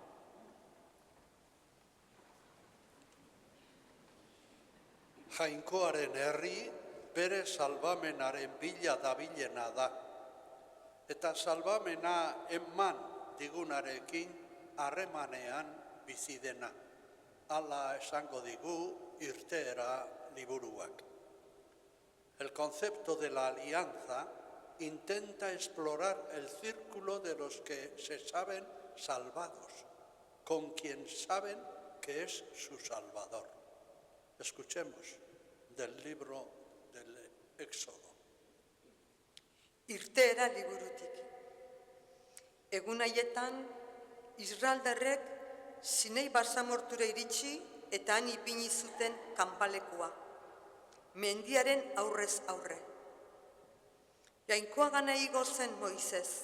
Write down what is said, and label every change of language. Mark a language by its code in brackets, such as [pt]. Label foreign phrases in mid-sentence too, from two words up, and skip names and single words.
[eu] Jainkoaren herri bere salbamenaren bila dabilena da. Eta salbamena eman digunarekin harremanean bizi dena. Hala esango digu irteera liburuak. [es] El concepto de la alianza intenta explorar el círculo de los que se saben salvados, con quien saben que es su Salvador. Escuchemos del libro del Éxodo. [eu] Irteera liburutik. Egun haietan, Israeldarrek Sinei basamortura iritsi eta han ipini zuten kanpalekua, mendiaren aurrez aurre. Jainkoa gana igo zen Moisez.